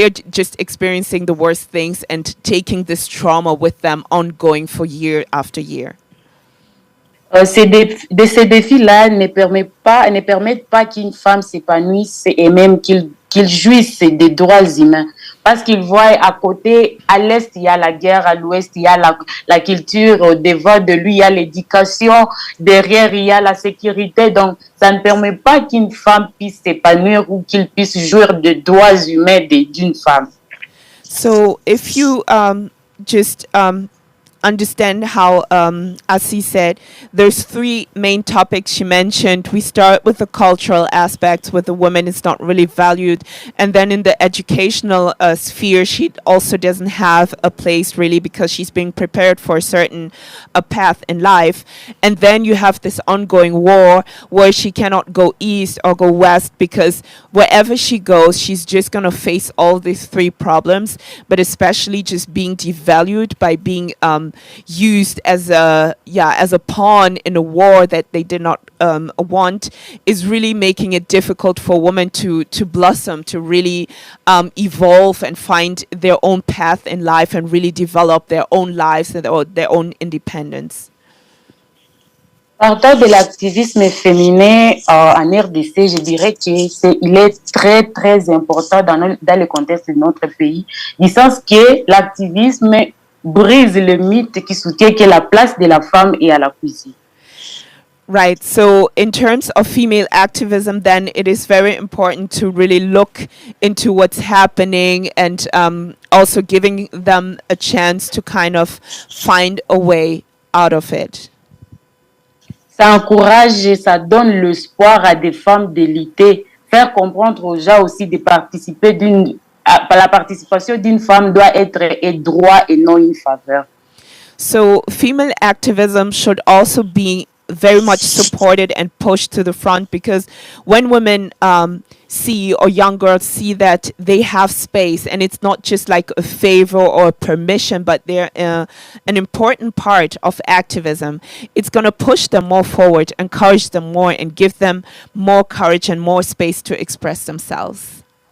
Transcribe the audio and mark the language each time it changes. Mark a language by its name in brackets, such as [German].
[English] just experiencing the worst things and taking this trauma with them ongoing for year after year. [French] Ces défis-là ne permettent pas qu'une femme s'épanouisse et même qu'il jouisse des droits humains. Parce qu'ils voient à côté, à l'est, il y a la guerre, à l'ouest, il y a la culture, au devant de lui, il y a l'éducation, derrière, il y a la sécurité. Donc, ça ne permet pas qu'une femme puisse s'épanouir ou qu'il puisse jouir des droits humains d'une femme. [English] So if you just understand how, as he said, there's three main topics she mentioned. We start with the cultural aspects, where the woman is not really valued, and then in the educational sphere, she also doesn't have a place really because she's being prepared for a certain path in life. And then you have this ongoing war where she cannot go east or go west because wherever she goes, she's just gonna face all these three problems, but especially just being devalued by being used as a pawn in a war that they did not want, is really making it difficult for women to blossom, to really evolve and find their own path in life and really develop their own lives and their own independence. [French] Partant de l'activisme féminin en RDC, je dirais qu'il est très, très important dans le contexte de notre pays, du sens que l'activisme brise le mythe qui soutient que la place de la femme est à la cuisine. [English] Right. So in terms of female activism, then it is very important to really look into what's happening and also giving them a chance to kind of find a way out of it. [French] Ça encourage et ça donne l'espoir à des femmes de lutter, faire comprendre aux gens aussi de participer la participation d'une femme doit être un droit et non une faveur. [English] So female activism should also be very much supported and pushed to the front, because when women see, or young girls see, that they have space and it's not just like a favor or a permission, but they're an important part of activism, it's going to push them more forward, encourage them more, and give them more courage and more space to express themselves.